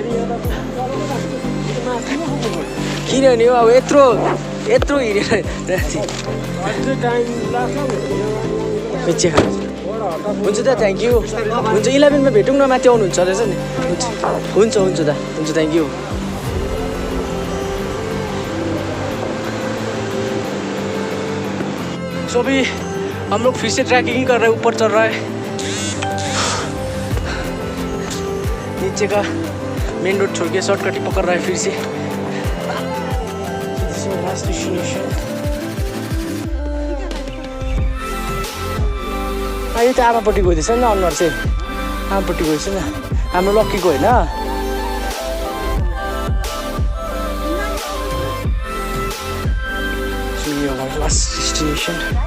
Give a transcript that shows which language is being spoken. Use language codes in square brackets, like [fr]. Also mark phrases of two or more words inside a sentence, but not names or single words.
[ne] किनभने अब यत्रो हिँडेर हुन्छ त [en] thank you. [ne] हुन्छ 11मा भेटौँ न, माथि आउनुहुन्छ रहेछ नि। हुन्छ हुन्छ दा, हुन्छ [en] thank you. [hi] सो अभी हम लोग फिर से ट्रैकिंग कर रहे हैं, ऊपर चढ़ रहा है। नीचे का [en] main road [hi] छोड़ के शॉर्टकट ही पकड़ रहा है फिर से। [en] last destination [ne] यो त आमापट्टि गइदिएछ नि अनुहार चाहिँ, आमापट्टि गएछ नि हाम्रो लक्कीको होइन। [en] last destination